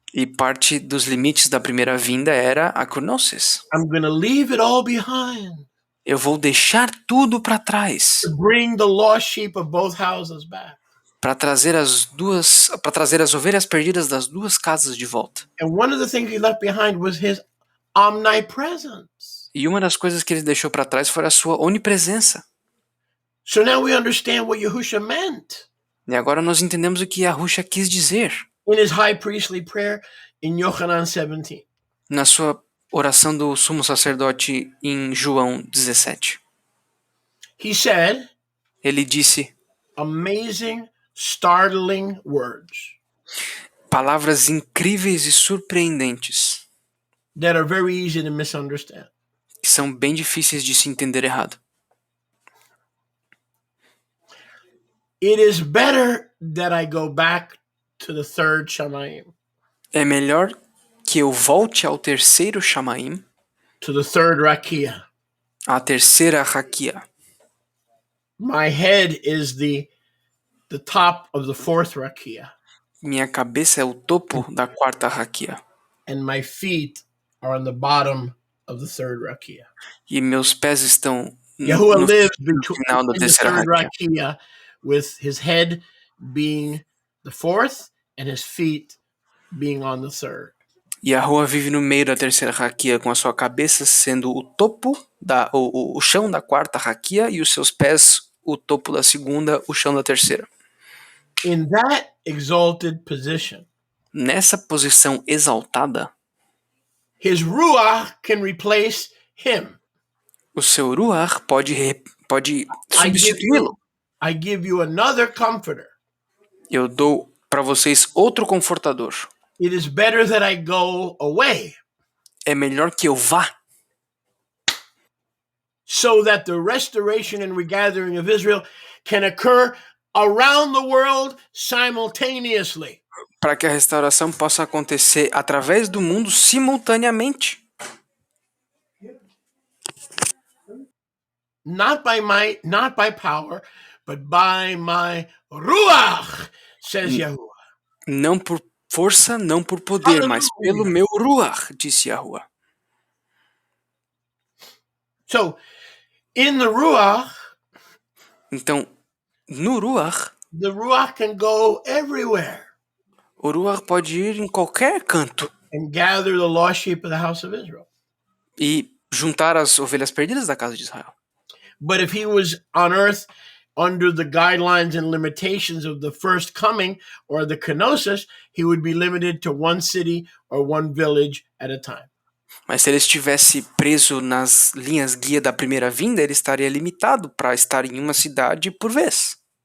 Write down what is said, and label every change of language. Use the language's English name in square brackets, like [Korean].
[Portuguese] E parte dos limites da primeira vinda era a kenosis. [English] I'm going to leave it all behind. [Portuguese] Eu vou deixar tudo para trás. [English] To bring the lost sheep of both houses back. [Portuguese] Para trazer as ovelhas perdidas das duas casas de volta. [English] And one of the things he left behind was his omnipresence. [Portuguese] E uma das coisas que ele deixou para trás foi a sua onipresença. [English] So now we understand what Yahusha meant. [Portuguese] E agora nós entendemos o que Yahusha quis dizer. [English] In his high priestly prayer in Yohanan 17. [Portuguese] Na sua oração do sumo sacerdote em João 17. [English] He said, [Portuguese] Ele disse [English] amazing, startling words [Portuguese] palavras incríveis e surpreendentes, [English] that are very easy to misunderstand. [Portuguese] que são bem difíceis de se entender errado. [English] It is better that I go back to the third Shamayim, [Portuguese] É melhor que eu volte ao terceiro Shamaim, [English] to the third Rakia. [Portuguese] à terceira Rakia. [English] My head is the top of the fourth Rakia, [Portuguese] Minha cabeça é o topo da quarta Rakia. [English] and my feet are on the bottom of the third Rakia. [Portuguese] E meus pés estão [English] Yahuwah [Portuguese] no [English] lives [Portuguese] final da [English] in the [Portuguese] terceira [English] third Rakia. Rakia, with his head being the fourth and his feet being on the third. [Portuguese] E a rua vive no meio da terceira raquia, com a sua cabeça sendo o topo, o chão da quarta raquia, e os seus pés o topo da segunda, o chão da terceira. [English] In that exalted position, [Portuguese] Nessa posição exaltada, [English] his Ruach can replace him. [Portuguese] o seu Ruach pode substituí-lo. [English] I give you another comforter. [Portuguese] Eu dou para vocês outro confortador. [English] It is better that I go away, [Portuguese] É melhor que eu vá, [English] so that the restoration and regathering of Israel can occur around the world simultaneously. [Portuguese] para que a restauração possa acontecer através do mundo simultaneamente. [English] Not by might, not by power, but by my Ruach, says Yahuwah. [Portuguese] Não por força, não por poder, mas pelo meu Ruach, disse Yahuwah. [English] So, in the Ruach, [Portuguese] Então, no Ruach, [English] the Ruach can go everywhere [Portuguese] o Ruach pode ir em qualquer canto [English] and gather the lost sheep of the house of Israel. [Portuguese] e juntar as ovelhas perdidas da casa de Israel. [English] But if he was on earth under the guidelines and limitations of the first coming or the kenosis, he would be limited to one city or one village at a time. [Portuguese] Mas se ele estivesse preso nas linhas guia da primeira vinda, ele estaria limitado para estar em uma cidade por vez.